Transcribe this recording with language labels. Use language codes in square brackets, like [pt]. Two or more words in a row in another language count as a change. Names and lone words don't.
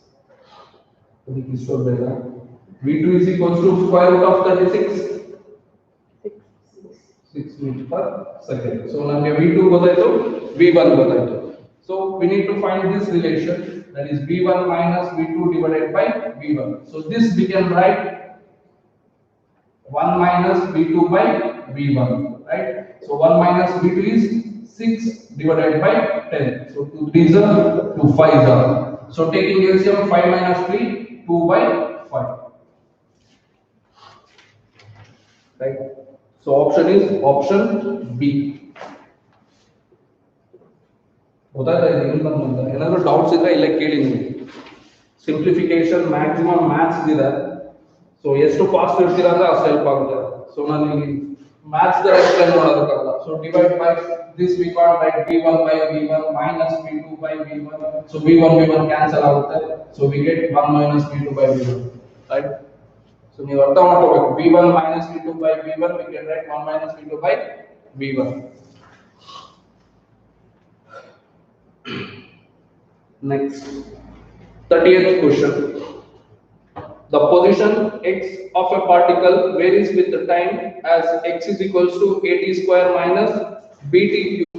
[en] v2 is equals to square root of 36, 6 meter per second. So now [kn] v2 ಗೊತ್ತಾಯ್ತು, v1 ಗೊತ್ತಾಯ್ತು. [en] So we need to find this relation, that is v1 minus v2 divided by v1. So this we can write 1 minus v2 by v1, right? So 1 minus v2 is 6 divided by 10. So 2 3s are 2 5s are. So taking LCM 5 minus 3 2 by 5, right? So option is option B. [kn] ಗೊತ್ತಾಯ್ತಾ ಇದು ಏನು ಬಂತು? ಏನಾದರೂ ಡೌಟ್ಸ್ ಇದ್ರೆ ಇಲ್ಲೇ ಕೇಳಿ ನೀವು. [en] simplification maximum maths [kn] ಇದೆ. ಸೊ ಎಷ್ಟು ಫಾಸ್ಟ್ ಇರ್ತೀರಾ ಅಂದ್ರೆ ಅಷ್ಟು ಹೆಲ್ಪ್ ಆಗುತ್ತೆ. ಸೊ ನಾನು ಇಲ್ಲಿ ಮ್ಯಾಥ್ಸ್ ದ ಎಕ್ಸ್ಪ್ಲೇನ್ ಮಾಡೋದಕ್ಕಾಗಲ್ಲ. [en] so divide by this we can't write v1 by v1 minus v2 by v1. so v1 v1 cancel ಆಗುತ್ತೆ. so we get 1 minus v2 by v1, right? [kn] So ನೀವು ಅರ್ಥ ಮಾಡ್ಕೋಬೇಕು, [en] v1 minus v2 by v1 we can write 1 minus v2 by v1. Next, 30th question. The position x of a particle varies with the time as x is equals to at square minus bt cube.